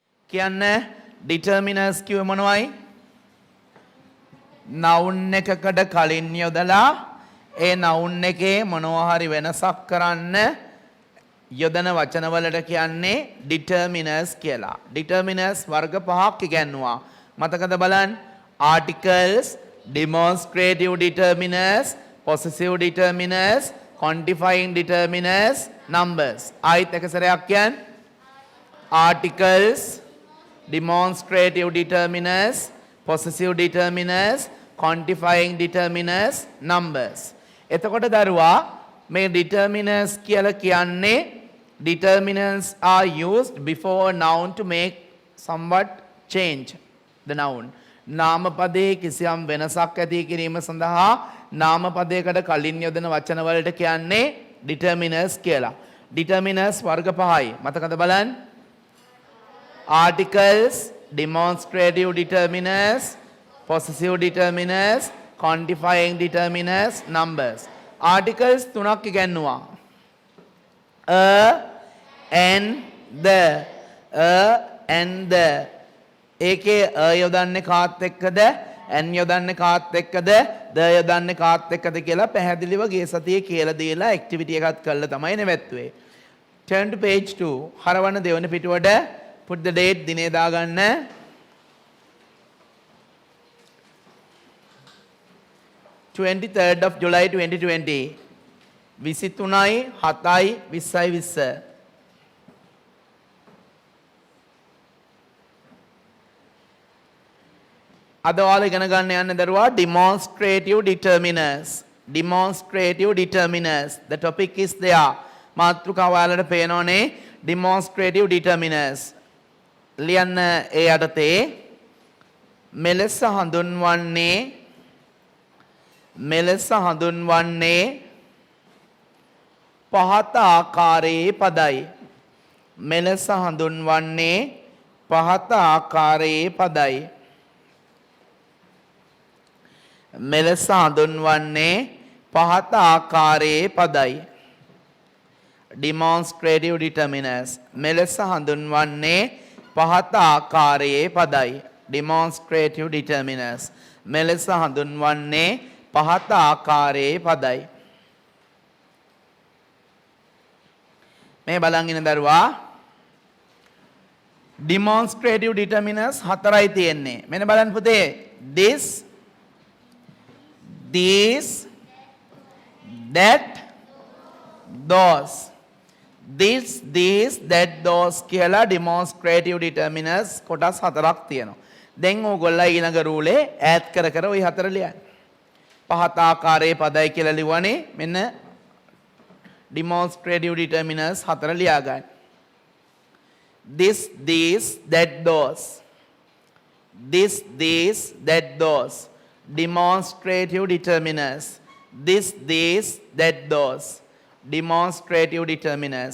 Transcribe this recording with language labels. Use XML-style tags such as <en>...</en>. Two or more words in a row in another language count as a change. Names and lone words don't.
<si>කියන්නේ determiners කිව්වේ මොනවයි? noun එකකට කලින් යොදලා ඒ noun එකේ මොනවා හරි වෙනසක් කරන්න යොදන වචන වලට කියන්නේ determiners කියලා. determiners වර්ග පහක් ඉගෙනුවා. මතකද බලන්න?</si> <en>articles, demonstrative determiners, possessive determiners, quantifying determiners, numbers.</en> <si>ආයිත් එක සැරයක් කියන්න. articles,</si> <en>demonstrative determiners, possessive determiners, quantifying determiners, numbers.</en> <si>එතකොට දරුවා මේ</si> <en>determiners</en> <si>කියලා කියන්නේ</si> <en>determinants are used before a noun to make somewhat change the noun.</en> <si>නාම පදයේ කිසියම් වෙනසක් ඇති කිරීම සඳහා නාම පදයකට කලින් යොදන වචන වලට කියන්නේ determiners කියලා. determiners වර්ග පහයි. මතකද බලන්න? articles,</si> <en>demonstrative determiners, possessive determiners, quantifying determiners, numbers.</en> <si>articles තුනක් ඉගෙනුවා.</si> <en>a and the. a and the.</en> <si>ඒකේ a යොදන්නේ කාත් එක්කද? n යොදන්නේ කාත් එක්කද? the යොදන්නේ කාත් එක්කද කියලා පැහැදිලිව ගිය සතියේ කියලා දීලා ඇක්ටිවිටි එකක් කරලා තමයි නෙවෙත්තුවේ.</si> <en>turn to page 2.</en> <si>හරවන දෙවන පිටුවට</si> <en>put the date</en> <si>දිනේ දාගන්න.</si> <en>23rd of July 2020.</en> <si>23යි 7යි 20යි 20. අද ඔයාලා ඉගෙන ගන්න යන්නේ දරුවා</si> <en>demonstrative determiners. demonstrative determiners. The topic is there.</en> <si>මාතෘකාව ඔයාලට පේනෝනේ</si> <en>demonstrative determiners.</en> <si>ලියන්න ඒ යටතේ මෙලෙස හඳුන්වන්නේ පහත ආකාරයේ පදයි. මෙලෙස හඳුන්වන්නේ පහත ආකාරයේ පදයි. මෙලෙස හඳුන්වන්නේ පහත ආකාරයේ පදයි.</si> <en>demonstrative determiners.</en> <si>මෙලෙස හඳුන්වන්නේ පහත ආකාරයේ පදයි.</si> <en>demonstrative determiners.</en> <si>මෙලෙස හඳුන්වන්නේ පහත ආකාරයේ පදයි. මේ බලන් ඉන්න දරුවා</si> <en>demonstrative determiners</en> <si>හතරයි තියෙන්නේ. මෙන්න බලන්න පුතේ.</si> <en>this, these, that, those. this, these, that, those කියලා demonstrative determiners</en> <si>කොටස් හතරක් තියෙනවා. දැන් ඕගොල්ලෝ ඊළඟ රූලේ ඈඩ් කර කර ওই හතර ලියන්න. පහත ආකාරයේ පදයි කියලා ලිව්වනේ. මෙන්න</si> <en>demonstrative determiners</en> <si>හතර ලියා ගන්න.</si> <en>this, these, that, those. this, these, that, those. demonstrative determiners. this, these, that, those. demonstrative determiners.</en>